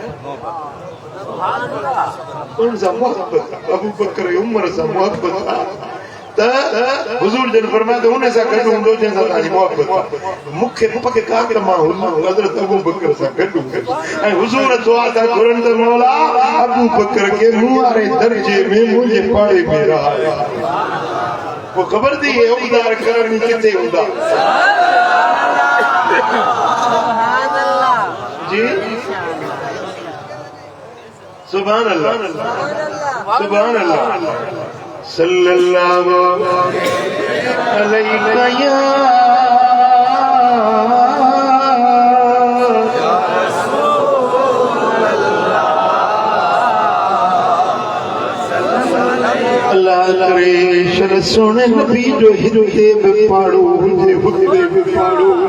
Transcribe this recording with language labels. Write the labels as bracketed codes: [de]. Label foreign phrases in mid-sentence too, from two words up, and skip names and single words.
[sd] उन सां मोहबत अबू बकर जी उमिरि सां मोहबत त हुजूर जन फरमाए उन सां गॾु हूंदो जंहिंसां तव्हांजी मोहबत मूंखे पका त मां हज़रत अबू बकर सां गॾु ऐं हुजूर दुआ था घुरनि त मौला अबू बकर खे मूं वारे दर्जे में मुंहिंजे पाड़े में रहाए पोइ ख़बर थी हे उबदार करणी किथे हूंदा [ar] जी سبحان الله سبحان الله صلى الله عليه يا الله [sd] करे शर सोने नबी जो हिते बि पाड़ो हुजे हुते बि पाड़ो